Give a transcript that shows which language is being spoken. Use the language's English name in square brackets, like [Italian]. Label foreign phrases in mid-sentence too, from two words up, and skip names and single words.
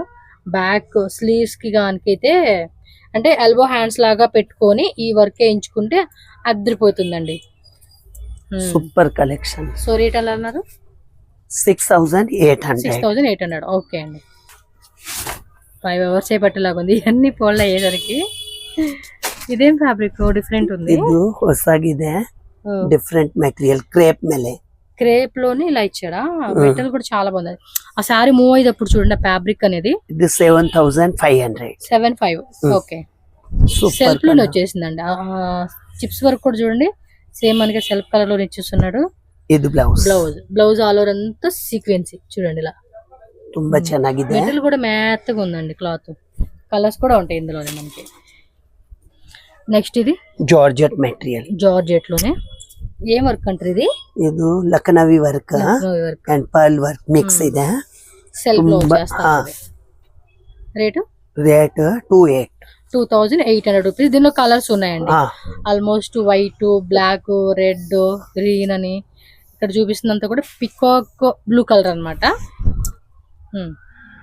[English] back sleeves [Telugu] కి గానికైతే అంటే [English] elbow hands [Telugu] లాగా పెట్టుకొని ఈ వర్క్ వేయించుకుంటే అదిరిపోతుందండి. [English] super collection. so rate [Telugu] ఎలా అన్నారు? 6800. ఓకే అండి. 5 hours పట్టేలాగా ఉంది ఇవన్నీ పోల్ అయ్యేసరికి. ఇదేం [English] fabric different [Telugu] ఉంది. [Kannada] ಇದು ಹೊಸಗಿದೆ, [English] different material. [Telugu] క్రేప్ ಮೇಲೆ క్రేప్ లోనే ఇలా ఇచ్చాడా. మెటల్ కూడా చాలా బాగుంది. ఆ సారీ మూవ్ అయ్యేటప్పుడు చూడండి ఫ్యాబ్రిక్ అనేది. ఇది 7500. 75. ఓకే. సెల్ఫ్ లోనే వచ్చేసిందండి. [English] chips work [Telugu] కూడా చూడండి సేమ్ మనకి [English] self colour [Telugu] లో ఇచ్చేస్తున్నాడు. ఇది బ్లౌజ్. [English] blouse all over [Telugu] అంతా సీక్వెన్సీ చూడండి ఇలా. [Kannada] ತುಂಬಾ ಚೆನ್ನಾಗಿದೆ. [Telugu] మెటల్ కూడా మెత్తగా ఉందండి క్లాత్. కలర్స్ కూడా ఉంటాయి ఇందులోనే మనకి. నెక్స్ట్ ఇది [English] georgette material. [Telugu] జార్జెట్ లోనే ఏం వర్క్ అంటారు ఇది? [Kannada] ಇದು ಲಖನವಿ ವರ್ಕ್ [English] and pearl work mix [Kannada] ಇದೆ. [Telugu] సెల్ఫ్ లో చేస్తారు. రేటు 2800 రూపీస్. దీనిలో కలర్స్ ఉన్నాయండి [English] almost white, [Telugu] బ్లాక్, రెడ్, గ్రీన్ అని. ఇక్కడ చూపిస్తున్నంత కూడా [English] peacock blue colour [Telugu] అన్నమాట.